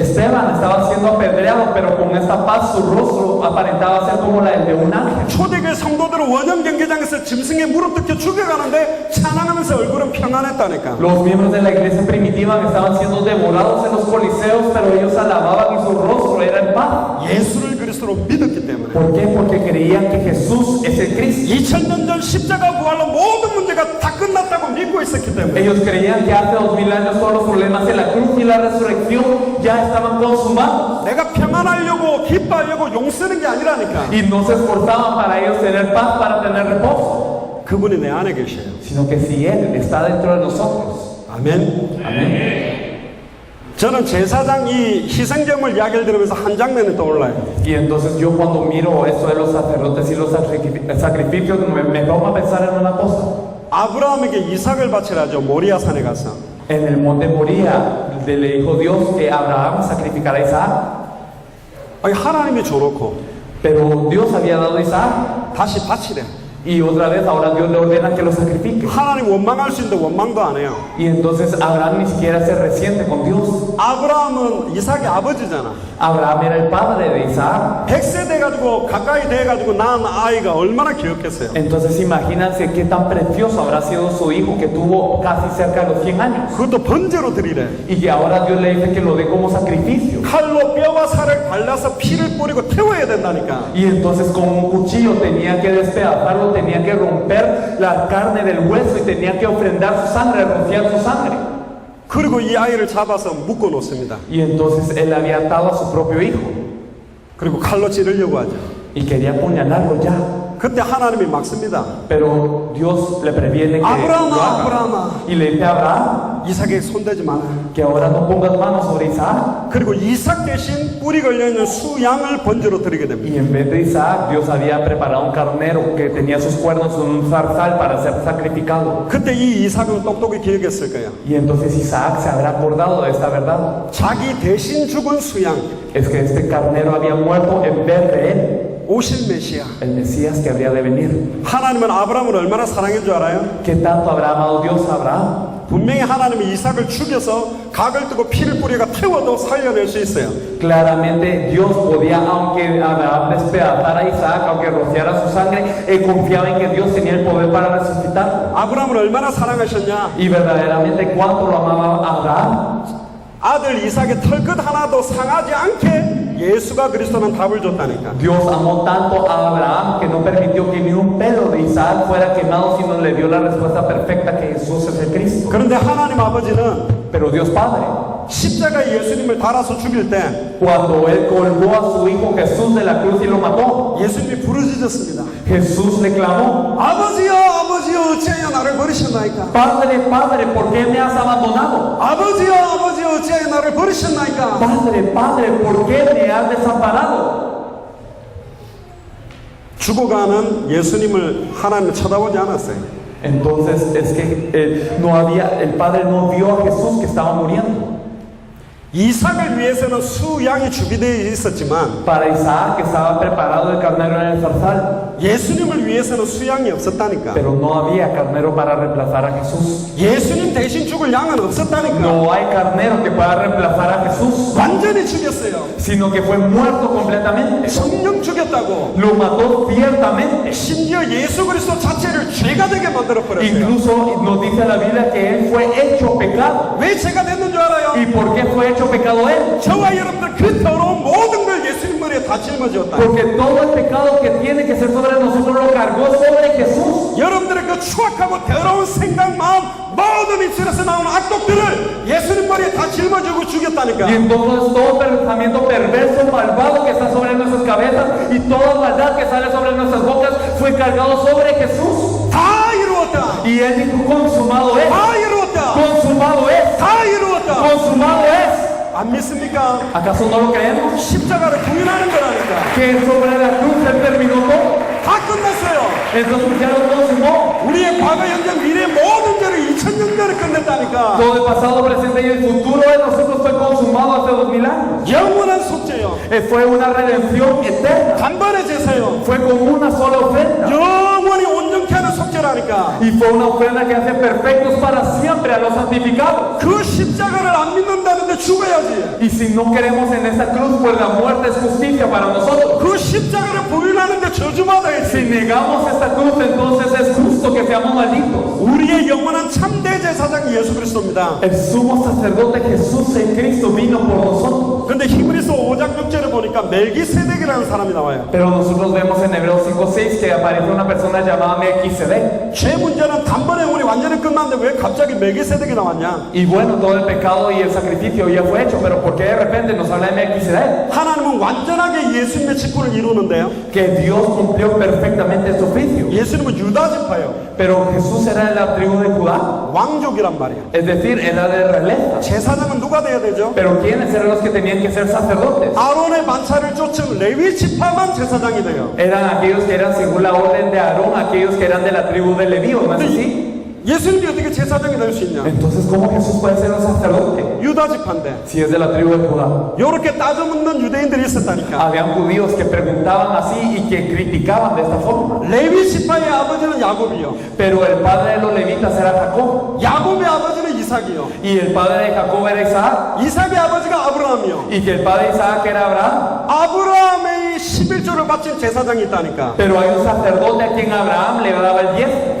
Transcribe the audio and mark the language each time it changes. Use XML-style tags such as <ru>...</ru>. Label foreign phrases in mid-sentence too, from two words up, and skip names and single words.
<es>Esteban estaba siendo apedreado, pero con esta paz su rostro aparentaba ser como la de un ángel.</es> <ko>초대교회 성도들은 원형 경기장에서 짐승에 무릎 뜯겨 죽여가는데 찬양하면서 얼굴은 평안했다니까.</ko> <es>Los miembros de la iglesia primitiva estaban siendo devorados en los coliseos, pero ellos alababan y su rostro era en paz.</es> <ko>예수를 그리스도로 믿었기 때문에.</ko> <es>¿Por qué? Porque creían que Jesús es el Cristo.</es> <ko>2000년 전 십자가 부활로 모든 문제가 다 끝났다고 믿고 있었기 때문에.</ko> <es>Ellos creían que hace 2000 años todos los problemas de la cruz y la resurrección ya estaban consumados.</es> <ko>내가 평안하려고 기뻐하려고 용 쓰는 게 아니라니까.</ko> <es>Y no se esforzaban para ellos tener paz, para tener reposo.</es> <ko>그분이 내 안에 계셔요.</ko> <es>Sino que si Él está dentro de nosotros.</es> <ko>아멘.</ko> <es>Amén.</es> <ko>저는 제사장 이 희생제물 이야기를 들으면서 한 장면이 떠올라요.</ko> <es>Y entonces yo cuando miro esto de los sacerdotes y los sacrificios me pongo a pensar en una cosa.</es> <ko>아브라함에게 이삭을 바치라죠. 모리아 산에 가서.</ko> <es>En el monte Moría le dijo Dios que Abraham sacrificara a Isaac.</es> <ko>아니, 하나님이 줘놓고</ko> <es>Pero Dios había dado a Isaac.</es> <ko>다시 바치래.</ko> <es>Y otra vez ahora Dios le ordena que lo sacrifique.</es> <ko>하나님 원망할 수 있는데 원망도 안 해요.</ko> <es>Y entonces Abraham ni siquiera se resiente con Dios.</es> <ko>아브라함은 이삭의 아버지잖아.</ko> <es>Abraham era el padre de Isaac.</es> <ko>100세 돼가지고 가까이 돼가지고 낳은 아이가 얼마나 귀엽겠어요.</ko> <es>Entonces imagínense qué tan precioso habrá sido su hijo que tuvo casi cerca de los 100 años.</es> <ko>그것도 번제로 드리래.</ko> <es>Y que ahora Dios le dice que lo dé como sacrificio.</es> <ko>칼로 뼈와 살을 발라서 피를 뿌리고 태워야 된다니까.</ko> <es>Y entonces con un cuchillo tenía que despedazarlo, tenía que romper la carne del hueso y tenía que ofrendar su sangre, rociar su sangre.</es> <ko>그리고 이 아이를 잡아서 묶어 놓습니다.</ko> <es>Y entonces él había atado a su propio hijo</es> <ko>그리고 칼로 찌르려고 하죠.</ko> <es>y quería apuñalarlo ya.</es> <ko>그때 하나님이 막습니다.</ko> <es>Pero Dios le previene que</es> <ko>아브라함아,</ko> <es>lo haga.</es> <ko>아브라함아,</ko> <es>Y le dice a Abraham</es> <ko>이삭에게 손대지 마라.</ko> <es>que ahora no pongas manos sobre Isaac.</es> <ko>그리고 이삭 대신 뿔이 걸려있는 수양을 번제로 드리게 됩니다.</ko> <es>Y en vez de Isaac, Dios había preparado un carnero que tenía sus cuernos en un zarzal para ser sacrificado.</es> <ko>그때 이 이삭은 똑똑히 기억했을 거야.</ko> <es>Y entonces Isaac se habrá acordado de esta verdad.</es> <ko>자기 대신 죽은 수양,</ko> <es>Es que este carnero había muerto en vez de él,</es> <ko>오실 메시아.</ko> <es>el Mesías que habría de venir.</es> <ko>하나님은 아브라함을 얼마나 사랑한 줄 알아요?</ko> <es>¿Qué tanto habrá amado Dios a Abraham?</es> <ko>분명히 하나님이 이삭을 죽여서 각을 뜨고 피를 뿌려가 태워도 살려낼 수 있어요.</ko> <es>Claramente Dios podía, aunque Abraham despedazara a Isaac, aunque rociara su sangre, él confiaba en que Dios tenía el poder para resucitar.</es> <ko>아브라함을 얼마나 사랑하셨냐?</ko> <es>Y verdaderamente cuánto lo amaba Abraham.</es> <ko>아들 이삭의 털끝 하나도 상하지 않게 예수가 그리스도는 답을 줬다니까.</ko> <es>Dios amó tanto a Abraham que no permitió que ni un pelo de Isaac fuera quemado, sino le dio la respuesta perfecta que Jesús es el Cristo.</es> <ko>그런데 하나님 아버지는</ko> <es>Pero Dios Padre,</es> <ko>십자가에 예수님을 달아서 죽일 때</ko> <es>cuando Él colgó a su Hijo Jesús de la cruz y lo mató,</es> <ko>예수님이 부르짖었습니다.</ko> <es>Jesús le clamó:</es> <ko>아버지여, 아버지여, 어찌하여 나를 버리셨나이까?</ko> <es>Padre, Padre, ¿por qué me has abandonado?</es> <ko>아버지여, 아버지여, 어찌하여 나를 버리셨나이까?</ko> <es>Padre, Padre, ¿por qué me has desamparado?</es> <ko>죽어가는 예수님을 하나님은 쳐다보지 않았어요.</ko> <es>Entonces es que no había, el Padre no vio a Jesús que estaba muriendo.</es> <ko>이삭을 위해서는 수양이 준비되어 있었지만</ko> <es>Para Isaac estaba preparado el carnero en el zarzal,</es> <ko>예수님을 위해서는 수양이 없었다니까.</ko> <es>pero no había carnero para reemplazar a Jesús.</es> <ko>예수님 대신 죽을 양은 없었다니까.</ko> <es>No hay carnero que pueda reemplazar a Jesús,</es> <ko>완전히 죽였어요.</ko> <es>sino que fue muerto completamente.</es> <ko>성령 죽였다고.</ko> <es>Lo mató ciertamente.</es> <ko>심지어 예수 그리스도 자체를 죄가 되게 만들어 버렸어요.</ko> <es>Incluso nos dice la Biblia que Él fue hecho pecado.</es> <ko>왜 죄가 됐는 줄 알아요?</ko> <es>¿Y por qué fue hecho pecado Él?</es> <ko>저와 여러분들 그 더러운 모든 걸 예수님 머리에 다 짊어졌다.</ko> <es>Porque todo el pecado que tiene que ser sobre nosotros lo cargó sobre Jesús.</es> <ko>여러분들의 그 추악하고 더러운 생각, 마음, 모든 입술에서 나오는 악독들을 예수님 머리에 다 짊어지고 죽였다니까.</ko> <es>Y entonces todo pensamiento perverso, malvado que está sobre nuestras cabezas y toda maldad que sale sobre nuestras bocas fue cargado sobre Jesús.</es> <ko>다 이루었다.</ko> <es>Y Él dijo: consumado es,</es> <ko>다 이루었다.</ko> <es>consumado es,</es> <ko>다 이루었다.</ko> <es>consumado es.</es> <ko>안 믿습니까?</ko> <es>¿Acaso no lo creemos?</es> <ko>십자가를 부인하는 거라니까.</ko> <es>Que sobre la cruz Él terminó todo.</es> <ko>다 끝났어요.</ko> <es>Entonces ya lo consumó.</es> <ko>우리의 과거, 현재, 미래 모든 죄를 2000년 전에 끝냈다니까.</ko> <es>Todo el pasado, presente y el futuro de nosotros fue consumado hace 2000 años.</es> <ko>영원한 속죄요.</ko> <es>Fue una redención eterna.</es> <ko>단번에 제사요.</ko> <es>Fue con una sola ofrenda.</es> <ko>영원히 온전케 하는 속죄라니까.</ko> <es>Y fue una ofrenda que hace perfectos para siempre a los santificados.</es> <ko>그 십자가를 안 믿는다는데 죽어야지.</ko> <es>Y si no queremos en esa cruz, pues la muerte es justicia para nosotros.</es> <ko>그 십자가를 부인하는데 저주받아야지.</ko> <es>Si negamos esta cruz, entonces es justo que seamos malditos.</es> <ko>우리의 영원한 참대 제사장이 예수 그리스도입니다.</ko> <es>El sumo sacerdote Jesús en Cristo vino por nosotros.</es> <ko>그런데 히브리서 5장 6절에 보니까 멜기세덱이라는 사람이 나와요.</ko> <es>Pero nosotros vemos en Hebreos 5:6 que aparece una persona llamada Melquisedec.</es> <ko>죄 문제는 단번에 우리 완전히 끝났는데 왜 갑자기 멜기세덱이 나왔냐?</ko> <es>Y bueno, todo el pecado y el sacrificio ya fue hecho, pero ¿por qué de repente nos habla de Melquisedec?</es> <ko>하나님은 완전하게 예수님의 직분을 이루는데요.</ko> <es>Que Dios cumplió perfectamente su oficio.</es> <ko>예수님은 유다 지파예요.</ko> <es>Pero Jesús era de la tribu de Judá.</es> <ko>왕족이란 말이에요.</ko> <es>Es decir, era de realeza.</es> <ko>제사장은 누가 돼야 되죠?</ko> <es>Pero ¿quiénes eran los que tenían que ser sacerdotes?</es> <ko>아론의 반차를 쫓은 레위 지파만 제사장이 돼요.</ko> <es>Eran aquellos que eran según la orden de Aarón, aquellos que eran de la tribu de Leví, ¿no es así?</es> <ko>예수님이 어떻게 제사장이 될 수 있냐?</ko> <es>Entonces, ¿cómo Jesús puede ser un sacerdote?</es> <ko>유다 지파인데</ko> <es>Si es de la tribu de Judá.</es> <ko>이렇게 따져 묻는 유대인들이 있었다니까.</ko> <es>Habían judíos que preguntaban así y que criticaban de esta forma.</es> <ko>레위 지파의 아버지는 야곱이요.</ko> <es>Pero el padre de los levitas era Jacob.</es> <ko>야곱의 아버지는 이삭이요.</ko> <es>Y el padre de Jacob era Isaac.</es> <ko>이삭의 아버지가 아브라함이요.</ko> <es>Y que el padre de Isaac era Abraham.</es> <ko>아브라함의 11조를 바친 제사장이 있다니까.</ko> <es>Pero hay un sacerdote a quien Abraham le daba el 10.</es>